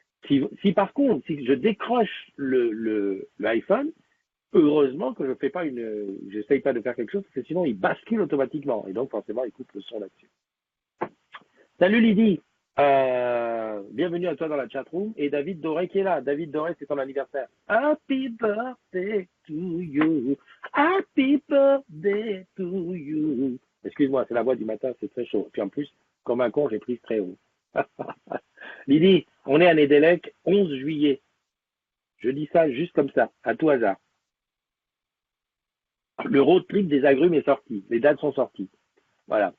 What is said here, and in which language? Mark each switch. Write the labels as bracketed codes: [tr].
[fr] Si par contre, si je décroche l'iPhone, heureusement que je fais pas j'essaye pas de faire quelque chose, parce que sinon il bascule automatiquement. Et donc, forcément, il coupe le son là-dessus. Salut Lydie, bienvenue à toi dans la chatroom et David Doré qui est là. David Doré, c'est ton anniversaire. [en] Happy birthday to you, happy birthday to you. [fr] Excuse-moi, c'est la voix du matin, c'est très chaud. Puis en plus, comme un con, j'ai pris très haut. Lydie, on est à Nédélec, 11 juillet. Je dis ça juste comme ça, à tout hasard. Le road trip des agrumes est sorti, les dates sont sorties. Voilà.